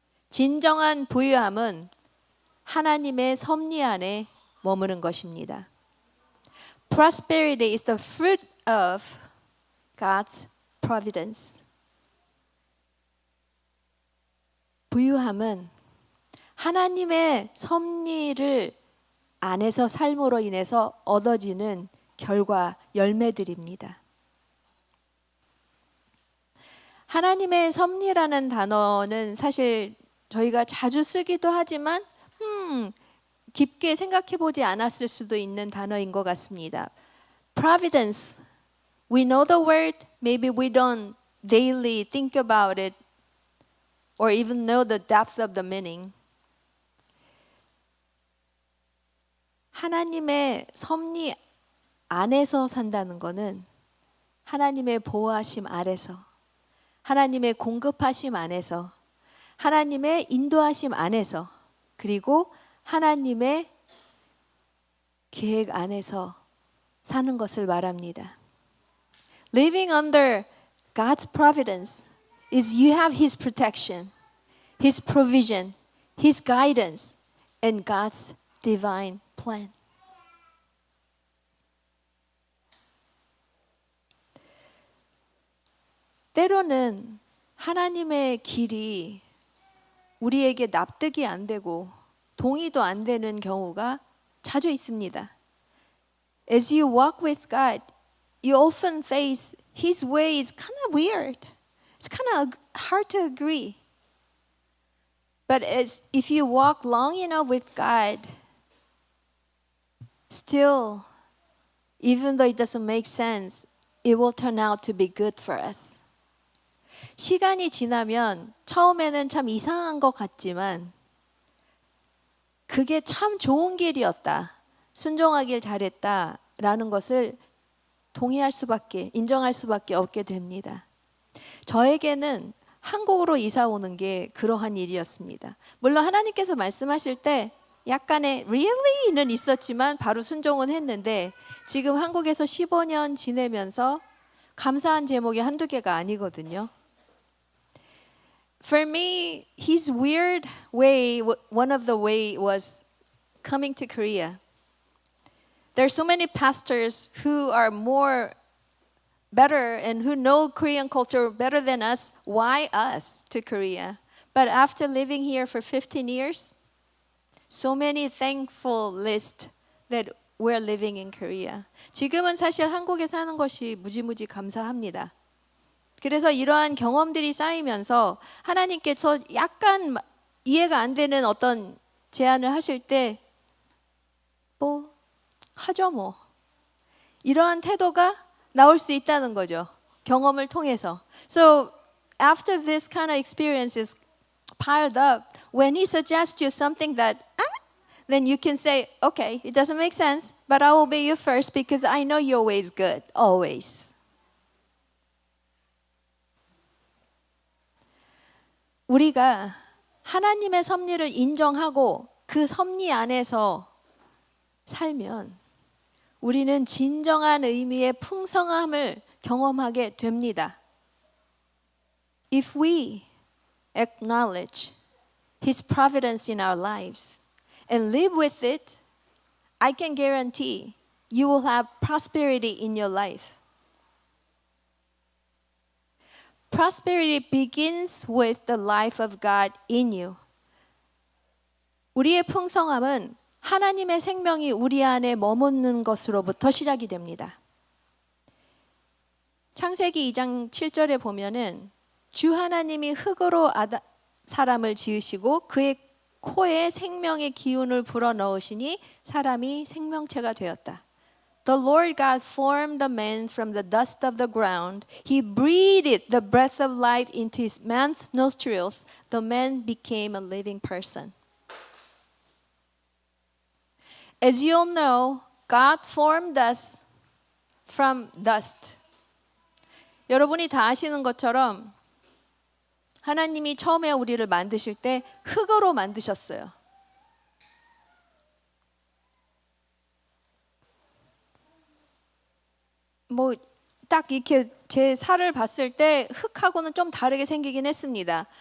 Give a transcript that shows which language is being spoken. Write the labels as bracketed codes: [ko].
[ko] 진정한 부유함은 하나님의 섭리 안에 머무는 것입니다. [en] Prosperity is the fruit of God's providence. [ko] 부유함은 하나님의 섭리를 안에서 삶으로 인해서 얻어지는 결과, 열매들입니다. 하나님의 섭리라는 단어는 사실 저희가 자주 쓰기도 하지만 깊게 생각해보지 않았을 수도 있는 단어인 것 같습니다. [en] Providence. We know the word. Maybe we don't daily think about it or even know the depth of the meaning. 하나님의 섭리 안에서 산다는 것은 하나님의 보호하심 아래서, 하나님의 공급하심 안에서, 하나님의 인도하심 안에서, 그리고 하나님의 계획 안에서 사는 것을 말합니다. Living under God's providence is you have His protection, His provision, His guidance, and God's divine plan. 때로는 하나님의 길이 우리에게 납득이 안 되고 동의도 안 되는 경우가 자주 있습니다. As you walk with God, you often face His way is kind of weird. It's kind of hard to agree. But if you walk long enough with God, still, even though it doesn't make sense, it will turn out to be good for us. [ko] 시간이 지나면 처음에는 참 이상한 것 같지만 그게 참 좋은 길이었다. 순종하길 잘했다라는 것을 동의할 수밖에, 인정할 수밖에 없게 됩니다. 저에게는 한국으로 이사 오는 게 그러한 일이었습니다. 물론 하나님께서 말씀하실 때 약간의 really는 있었지만 바로 순종은 했는데 지금 한국에서 15년 지내면서 감사한 제목이 한두 개가 아니거든요. [en] For me, his weird way, one of the way was coming to Korea. There are so many pastors who are more better and who know Korean culture better than us. Why us to Korea? But after living here for 15 years, so many thankful lists that we're living in Korea. [ko] 지금은 사실 한국에 사는 것이 무지무지 감사합니다. 그래서 이러한 경험들이 쌓이면서 하나님께서 약간 이해가 안 되는 어떤 제안을 하실 때 뭐 하죠 뭐. 이러한 태도가 나올 수 있다는 거죠. 경험을 통해서. [en] So after this kind of experiences piled up, when he suggests you something that then you can say, okay, it doesn't make sense, but I will obey you first because I know your way is good, always. [ko] 우리가 하나님의 섭리를 인정하고 그 섭리 안에서 살면 우리는 진정한 의미의 풍성함을 경험하게 됩니다. [en] If we acknowledge His providence in our lives and live with it, I can guarantee you will have prosperity in your life. Prosperity begins with the life of God in you. [ko] 우리의 풍성함은 하나님의 생명이 우리 안에 머무는 것으로부터 시작이 됩니다. 창세기 2장 7절에 보면은 주 하나님이 흙으로 사람을 지으시고 그의 코에 생명의 기운을 불어넣으시니 사람이 생명체가 되었다. [en] The Lord God formed the man from the dust of the ground. He breathed the breath of life into his man's nostrils. The man became a living person. As you all know, God formed us from dust. [ko] 여러분이 다 아시는 것처럼 하나님이 처음에 우리를 만드실 때 흙으로 만드셨어요. 뭐 딱 이렇게 제 살을 봤을 때 흙하고는 좀 다르게 생기긴 했습니다.